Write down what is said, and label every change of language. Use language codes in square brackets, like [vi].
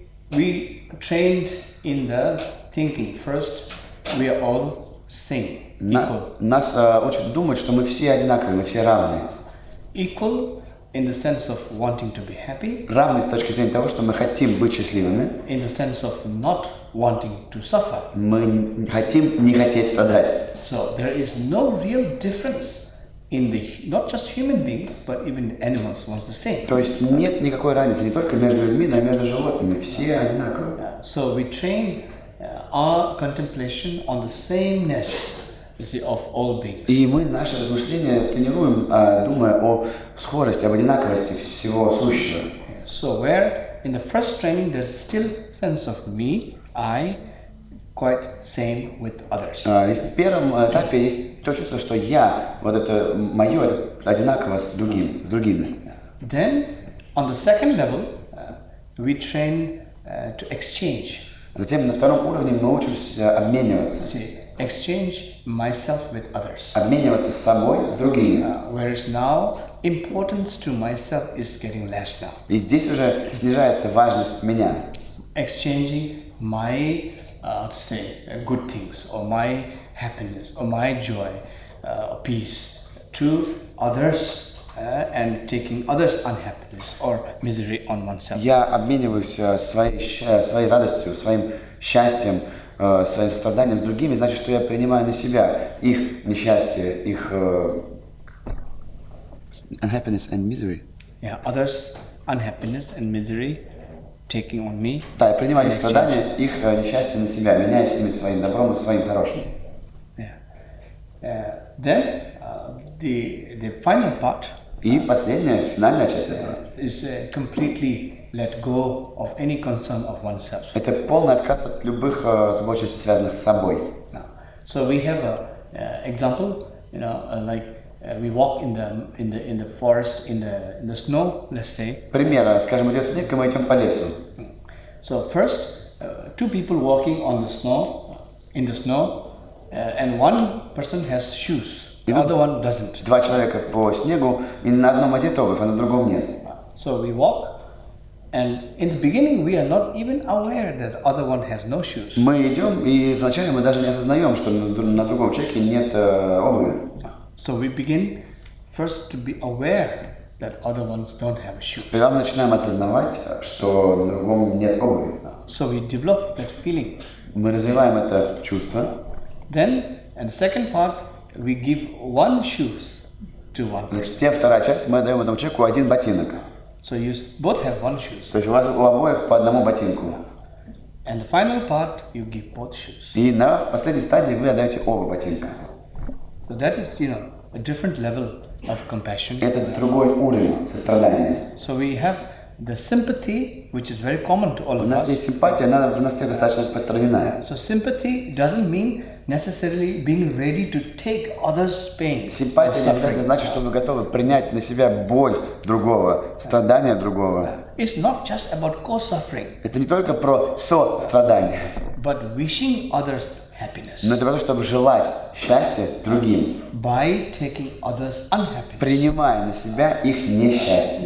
[en] We trained in the thinking first. We are all same. [ru] Нас учат думать, что мы все одинаковые, мы все равные. [en] Equal in the sense of wanting to be happy. [ru] Равны с точки зрения того, что мы хотим быть счастливыми. [en] In the sense of not wanting to suffer. [ru] Мы хотим не хотеть страдать. [en] So there is no real difference in the not just human beings, but even animals was the same. [ru] То есть нет никакой разницы не только между людьми, но и между животными. Все одинаковые. [en] So we train our contemplation on the sameness, you see, of all beings. [ru] И мы наши размышления тренируем, думая о схожести, об одинаковости всего сущего. [en] So where in the first training there's still sense of me, I, quite same with others. [ru] И в первом этапе есть то чувство, что я, вот это мое, это одинаково с другими. [en] Then on the second level, we train to exchange. [ru] Затем на втором уровне мы учимся обмениваться. [en] Exchange myself with others. [ru] Обмениваться с собой, с другими. [en] Whereas now importance to myself is getting less now. [ru] И здесь уже снижается важность меня. [en] Exchanging my good things or my happiness or my joy, peace to others. And taking others' unhappiness or misery on oneself. [ru] Я обмениваюсь своей радостью, своим счастьем, своим страданием с другими, значит, что я принимаю на себя их несчастье, их [en] unhappiness and misery. Yeah, others' unhappiness and misery taking on me. [ru] Да, я принимаю их страдания, их несчастье на себя, меняя с ними своим добром и своим хорошим. [en] Yeah. Then the final part [ru] И последняя, финальная часть этого [en] is completely let go of any concern of oneself. [ru] это полный отказ от любых озабоченностей, связанных с собой. [en] So we have a example, like we walk in the forest in the snow, let's say. [ru] Пример, скажем, идет снег, и мы идем по лесу. [en] So first, two people walking on the snow, in the snow, and one person has shoes. The other one doesn't. [ru] Два человека по снегу, и на одном одета обувь, а на другом нет. [en] So we walk, and in the beginning we are not even aware that the other one has no shoes. [ru] Мы идем, и вначале мы даже не осознаем, что на другом человеке нет обуви. [en] So we begin first to be aware that other ones don't have shoes. [ru] Сперва мы начинаем осознавать, что на другом нет обуви. [en] So we develop that feeling. [ru] Мы развиваем это чувство. [en] Then, and the second part, we give one shoes to one person. [ru] Затем вторая часть, мы даем этому человеку один ботинок. [en] So you both have one shoes. [ru] То есть у вас у обоих по одному ботинку. [en] And the final part, you give both shoes. [ru] И на последней стадии вы отдаете оба ботинка. [en] So that is, a different level of compassion. [ru] Это другой уровень сострадания. [en] So we have the sympathy, which is very common to all [ru] У [en] of [ru] нас [en] us. [ru] есть симпатия, она у нас всех достаточно распространена. [en] So sympathy doesn't mean necessarily being ready to take others' pain. [ru] Симпатия не обязательно значит, что вы готовы принять на себя боль другого, страдания другого. [en] It's not just about co-suffering, [ru] Это не только про сострадание, [en] but wishing others happiness [ru] но это про то, чтобы желать счастья другим, [en] by taking others' unhappiness, [ru] принимая на себя их несчастье,